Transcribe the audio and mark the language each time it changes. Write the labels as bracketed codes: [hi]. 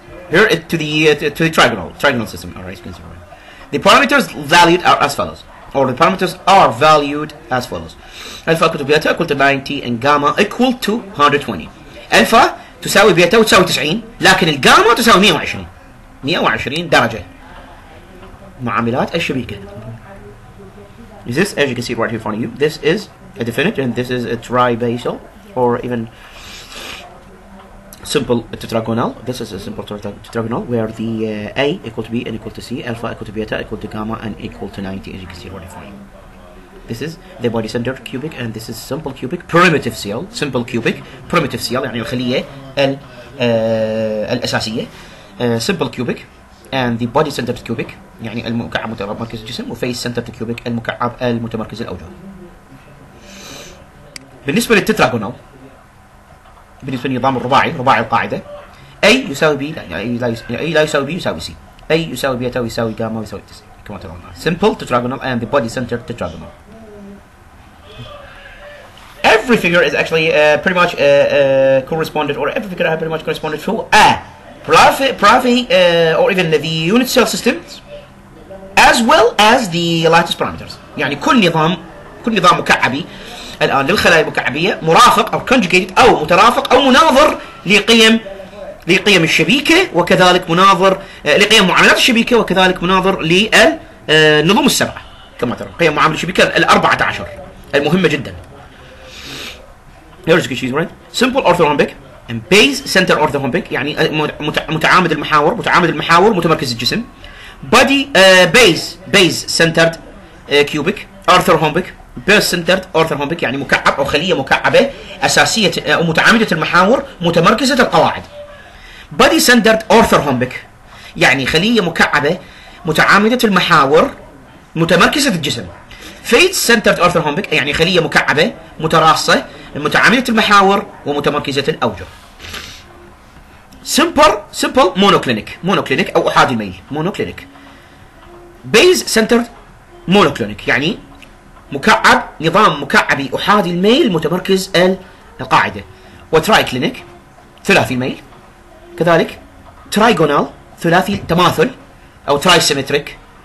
[en] Here to the trigonal system. Alright, the parameters valued are as follows, or the parameters are valued as follows: alpha equal to beta equal to 90 and gamma equal to 120. [ar] الفا تساوي بيتا وتساوي 90 لكن الجاما تساوي 120 درجة. معاملات الشبكة. [en] This, as you can see right here in front of you, this is a definite and this is a tribasal or even simple tetragonal. This is a simple tetragonal where the A equal to B and equal to C, alpha equal to beta equal to gamma and equal to 90, as you can see right in front of you. This is the body centered cubic and this is simple cubic primitive seal. [ar] يعني الخلية الأساسية. [en] Simple cubic and the body centered cubic [ar] يعني المكعب متمركز الجسم، وفيس [en] centered cubic [ar] المكعب المتمركز الأوجه. بالنسبة للتتراغونال، بالنسبة للنظام رباعي القاعدة A يساوي B A لا يساوي B يساوي C. A يساوي بيتا ويساوي جاما ويساوي 90 كما ترون. [en] Simple tetragonal and the body centered tetragonal. Every figure is actually pretty much corresponded, or every figure pretty much corresponded to a Bravais or even the unit cell systems as well as the lattice parameters. [ar] يعني كل نظام مكعبي الآن للخلايا المكعبية مرافق أو conjugated أو مترافق أو مناظر لقيم الشبيكة، وكذلك مناظر لقيم معاملات الشبيكة، وكذلك مناظر للنظم السبعة كما ترى قيم معاملة الشبيكة ال14 المهمة جدا. [en] here's the right. Simple orthorhombic and base center orthorhombic [ar] يعني متعامد المحاور متمركز الجسم. [en] body base centered cubic. orthorhombic base centered orthorhombic [ar] يعني مكعب أو خلية مكعبة أساسية أو متعامدة المحاور متمركزة القواعد. [en] body centered orthorhombic [ar] يعني خلية مكعبة متعامدة المحاور متمركزة الجسم. [en] face centered orthorhombic [ar] يعني خلية مكعبة متراصة متعامدة المحاور ومتمركزة الأوجه. [en] simple monoclinic [ar] أو أحادي الميل [en] monoclinic. base centered monoclinic [ar] يعني مكعب نظام مكعبي أحادي الميل متمركز القاعدة. وترايكلينيك ثلاثي الميل. كذلك ترايجونال ثلاثي تماثل أو ترايسيمتريك.